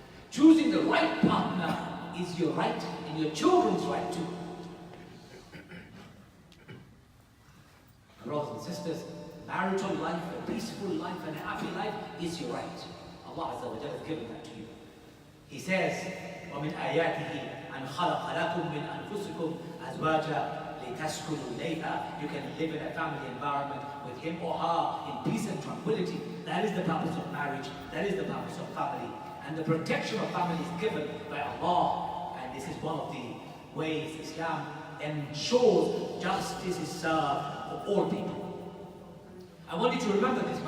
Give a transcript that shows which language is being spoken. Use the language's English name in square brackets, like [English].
[English] Choosing the right partner is your right, and your children's right too. Brothers and sisters, marital life, a peaceful life, and a happy life is your right. Allah Azza wa Jalla has given that to you. [Arabic] He says, وَمِنْ آيَاتِهِ أَنْ خَلَقَ لَكُم مِّنْ أَنفُسِكُمْ أَزْوَاجًا لِتَسْكُنُوا إِلَيْهَا. [English] You can live in a family environment with him or her in peace and tranquility. That is the purpose of marriage. That is the purpose of family. And the protection of family is given by Allah. And this is one of the ways Islam ensures justice is served for all people. I want you to remember this.